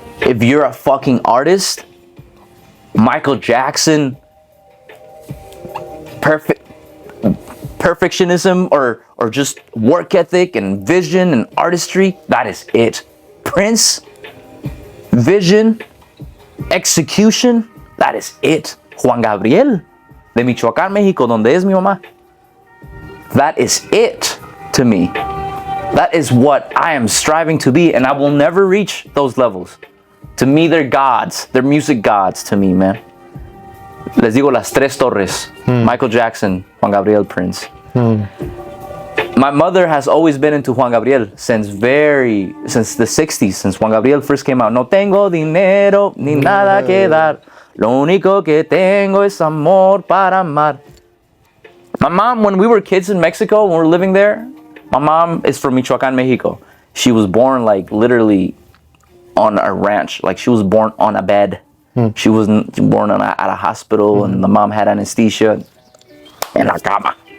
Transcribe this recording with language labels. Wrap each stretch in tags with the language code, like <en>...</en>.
<en>If you're a fucking artist, Michael Jackson, perfectionism or just work ethic and vision and artistry, that is it. Prince, vision, execution, that is it.</en> <es>Juan Gabriel, de Michoacán, México, donde es mi mamá.</es> <en>That is it to me. That is what I am striving to be, and I will never reach those levels. To me, they're gods. They're music gods to me, man.</en> <es>Les digo Las Tres Torres.</es> <en>Michael Jackson, Juan Gabriel, Prince. My mother has always been into Juan Gabriel since the 60s, since Juan Gabriel first came out.</en> <es>No tengo dinero ni nada que dar. Lo único que tengo es amor para amar.</es> <en>My mom, when we were kids in Mexico, when we were living there, my mom is from Michoacán, Mexico. She was born like literally on a ranch. Like she was born on a bed. She wasn't born at a hospital, and the mom had anesthesia in</en> <es>la cama.</es>